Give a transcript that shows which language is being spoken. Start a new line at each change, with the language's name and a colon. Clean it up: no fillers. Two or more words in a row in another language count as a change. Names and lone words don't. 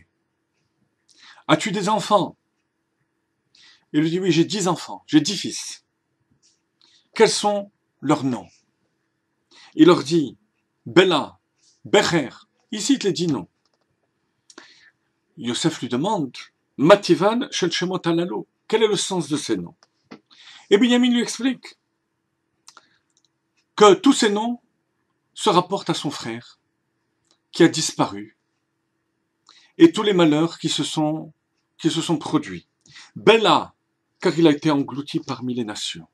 French: As-tu des enfants? Il lui dit, oui, j'ai 10 enfants, j'ai 10 fils. Quels sont leurs noms? Il leur dit, Bella, Becher. Il cite les 10 noms. Yosef lui demande,
Hebrew: מה טיבן של שמות הללו.
French: Quel est le sens de ces noms? Et Binyamin lui explique que tous ces noms se rapportent à son frère qui a disparu et tous les malheurs qui se sont produits. Bella, car il a été englouti parmi les nations.